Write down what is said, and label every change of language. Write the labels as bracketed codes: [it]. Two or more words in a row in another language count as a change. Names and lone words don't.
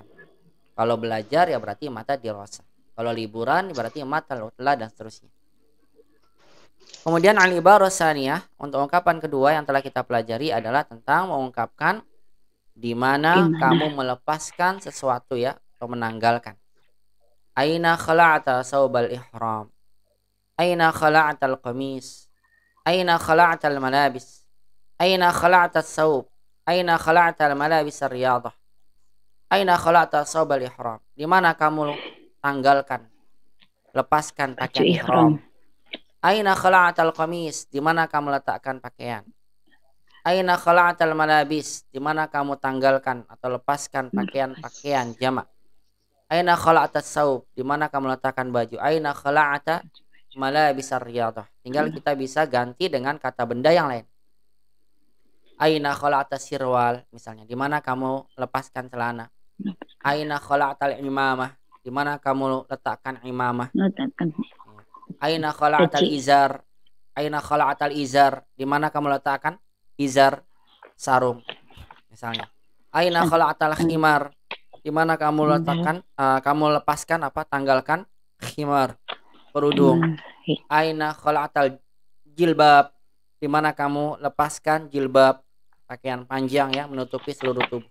[id] Kalau belajar ya berarti [ar] متى دراسة. [id] Kalau liburan berarti [ar] متى العطلة [id] dan seterusnya. Kemudian [ar] العبارة الثانية, [id] untuk ungkapan kedua yang telah kita pelajari adalah tentang mengungkapkan di mana kamu melepaskan sesuatu ya, atau menanggalkan. [ar] أين خلعت ثوب الإحرام. أين خلعت القميص. أين خلعت الملابس. أين خلعت الثوب. أين خلعت الملابس الرياضة. أين خلعت ثوب الإحرام. [id] Di mana kamu tanggalkan, lepaskan pakaian ihram. [ar] أين خلعت القميص. [id] Di mana kamu letakkan pakaian. [ar] أين خلعت الملابس. [id] Di mana kamu tanggalkan atau lepaskan pakaian-pakaian jamak. [ar] أين خلعت الثوب. [id] Di mana kamu letakkan baju. [ar] أين خلعت ملابس الرياضة. [id] Tinggal kita bisa ganti dengan kata benda yang lain. [ar] أين خلعت سروال, [id] misalnya, di mana kamu lepaskan celana. [ar] أين خلعت عمامة, [id] di mana kamu letakkan imamah. [ar] أين خلعت إزار. أين خلعت إزار, [id] di mana kamu letakkan izar, sarung, misalnya. [ar] أين خلعت خمار, [id] di mana kamu letakkan kamu lepaskan tanggalkan khimar, kerudung. [ar] أين خلعت جلباب, [id] di mana kamu lepaskan jilbab, pakaian panjang ya, menutupi seluruh tubuh.